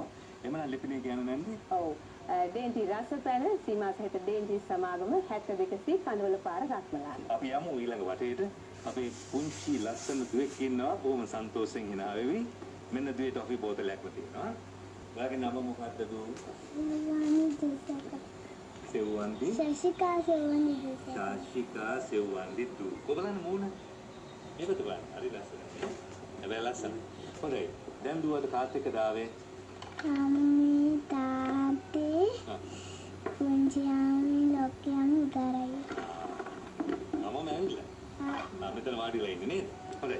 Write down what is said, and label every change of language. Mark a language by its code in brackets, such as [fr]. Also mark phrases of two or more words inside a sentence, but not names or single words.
[si] එමනම් ලිපිනේ කියන්නේ නැන්දි? ඔව්. ඩේන්ටි රසපැන සීමා සහිත ඩේන්ටි සමාගම 72 කඳවල පාර රත්මලාන. අපි යමු ඊළඟ වටේට. අපේ පුංචි ලස්සන දුවෙක් ඉන්නවා. බොහොම සන්තෝෂෙන් hina වෙවි. මෙන්න දුවේට අපි බෝතලයක්ම තියෙනවා. ඔයාගේ නම මොකක්ද දු? Sewandi. Shashika Sewandi du. Shashika Sewandi du. කොබලන්න මූණ. මේක බලන්න. හරි ලස්සනයි. හැබැයි ලස්සනයි. හොඳයි. දැන් දුවට කාත් එක්ක දාවේ. අම්මේ තාත්තේ. පුංචි අම්මේ ලොක්කියම උතරයි. මම ඇවිල්ලා. මම මෙතන වාඩිලා ඉන්නේ නේද? හොඳයි.